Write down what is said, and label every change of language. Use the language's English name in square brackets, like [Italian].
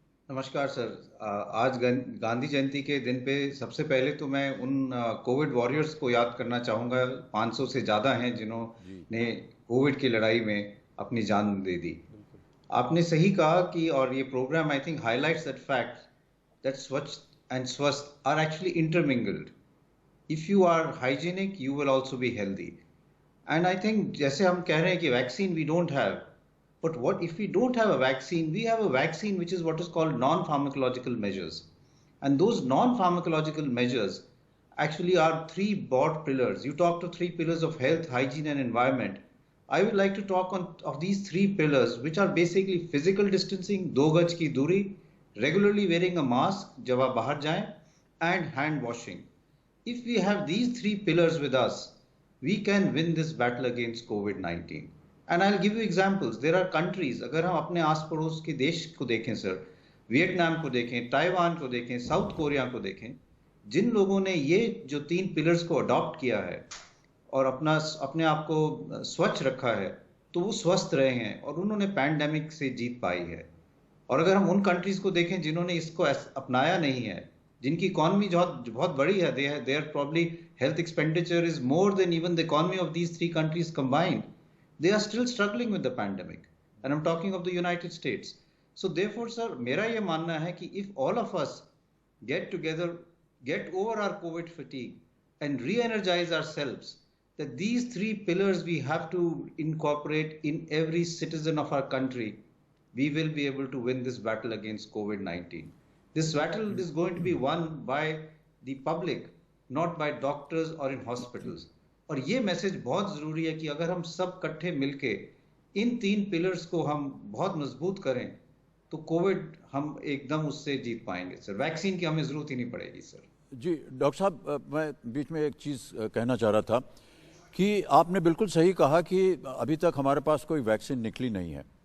[Hindi] नमस्कार सर, आज गांधी जयंती के दिन पे सबसे पहले तो मैं उन कोविड वॉरियर्स को याद करना चाहूँगा, 500 से ज़्यादा हैं जिन्होंने कोविड की लड़ाई में अपनी जान दे दी। आपने सही कहा कि, और ये programme [English] I think highlights that fact that स्वच्छ and swasth are actually intermingled. If you are hygienic, you will also be healthy. And I think [Hindi] जैसे हम कह रहे हैं कि [English] vaccine we don't have, but what if we don't have a vaccine? We have a vaccine which is what is called non-pharmacological measures. And those non-pharmacological measures actually are 3 broad pillars. You talked of 3 pillars of health, hygiene and environment. I would like to talk of these 3 pillars, which are basically physical distancing, [Hindi] 2 गज की दूरी, [English] regularly wearing a mask [Hindi] जब आप बाहर जाएं, [English] and hand washing. If we have these 3 pillars with us, we can win this battle against COVID-19. And I'll give you examples. There are countries, [Hindi] अगर हम अपने आस पड़ोस के देश को देखें सर, वियतनाम को देखें, ताइवान को देखें, साउथ कोरिया को देखें, जिन लोगों ने ये जो 3 पिलर्स को अडॉप्ट किया है और अपने आप को स्वच्छ रखा है, तो वो स्वस्थ रहे हैं और उन्होंने पैंडेमिक से जीत पाई है। और अगर हम उन कंट्रीज को देखें जिन्होंने इसको अपनाया नहीं है, जिनकी इकोनॉमी बहुत बड़ी है, [English] Their probably health expenditure is more than even the economy of these 3 countries combined, they are still struggling with the pandemic, and I am talking of the United States. So therefore sir, [Hindi] मेरा ये मानना है कि [English] If all of us get together, get over our COVID fatigue and re-energise ourselves, that these 3 pillars we have to incorporate in every citizen of our country, we will be able to win this battle against COVID-19. This battle is going to be won by the public, not by doctors or in hospitals. [Hindi] और ये message बहुत ज़रूरी है कि अगर हम सब इकट्ठे मिलके इन 3 पिलर्स को हम बहुत मजबूत करें, तो कोविड हम एकदम उससे जीत पाएंगे सर। वैक्सीन की हमें ज़रूरत ही नहीं पड़ेगी सर। जी डॉक्टर साहब, मैं बीच में एक चीज़ कहना चाह रहा था कि आपने बिल्कुल सही कहा कि अभी तक हमारे पास कोई वैक्सीन निकली नहीं है।